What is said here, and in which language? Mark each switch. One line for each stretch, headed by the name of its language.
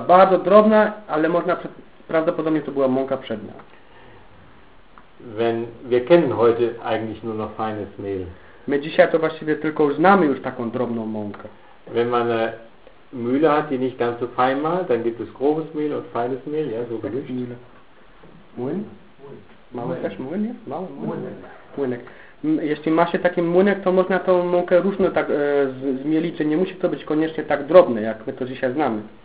Polish: Bardzo drobna, ale można prawdopodobnie to była mąka przednia.
German: Wenn wir kennen heute eigentlich nur noch feines Mehl.
Polish: My dzisiaj to właściwie tylko znamy już taką drobną mąkę.
German: Wenn man eine Mühle hat, die nicht ganz so fein mal, dann gibt es grobes Mehl und feines Mehl, ja, so gemischt.
Polish: Młyn? Mały też młyn, nie? Mały młynek. Jeśli ma się taki młynek, to można tą mąkę różną tak zmielić, że nie musi to być koniecznie tak drobne, jak my to dzisiaj znamy.